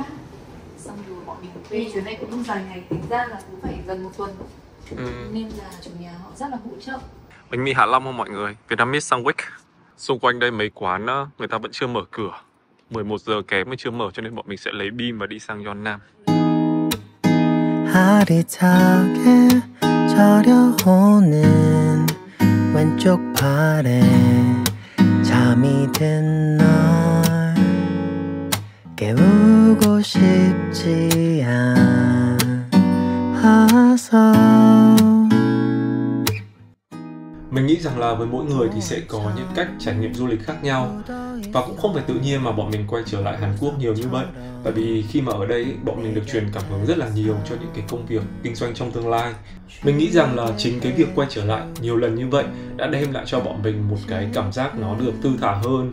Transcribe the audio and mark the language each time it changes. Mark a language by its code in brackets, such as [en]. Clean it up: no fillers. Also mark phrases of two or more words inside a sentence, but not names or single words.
[vi] Xong rồi bọn mình về chuyến này cũng dài ngày, tính ra là cũng phải gần 1 tuần. Nên là chủ nhà họ rất là hỗ trợ. Bánh mì Hạ Long không mọi người? [en] Vietnamese sandwich. [vi] Xung quanh đây mấy quán người ta vẫn chưa mở cửa, 11 giờ kém mới chưa mở, cho nên bọn mình sẽ lấy beam và đi sang Yeonnam. [ko] 아리타게 저려오는 왼쪽 팔에 잠이 든 널 깨우고 싶지 않아서. [vi] Mình nghĩ rằng là với mỗi người thì sẽ có những cách trải nghiệm du lịch khác nhau. Và cũng không phải tự nhiên mà bọn mình quay trở lại Hàn Quốc nhiều như vậy. Tại vì khi mà ở đây bọn mình được truyền cảm hứng rất là nhiều cho những cái công việc kinh doanh trong tương lai. Mình nghĩ rằng là chính cái việc quay trở lại nhiều lần như vậy đã đem lại cho bọn mình một cái cảm giác nó được thư thả hơn.